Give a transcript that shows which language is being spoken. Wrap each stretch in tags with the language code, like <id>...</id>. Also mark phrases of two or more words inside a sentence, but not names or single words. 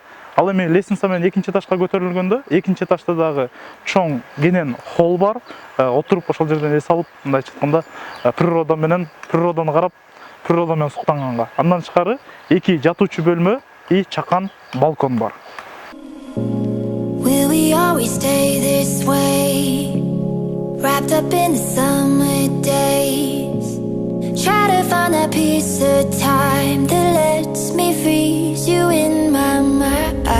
<ky>Ал эми лестница менен экинчи этажга көтөрүлгөндө, экинчи этажда дагы чоң кенен холл бар. Отуруп ошол жерден эс алып, мындайча айтканда, природаны карап, природа менен суктанганга. Андан тышкары эки жатуучу бөлмө и чакан балкон бар.</ky> <en>Will we always stay this way? Wrapped up in the summer days. Try to find that piece of time that lets me freeze you in my mind.</en>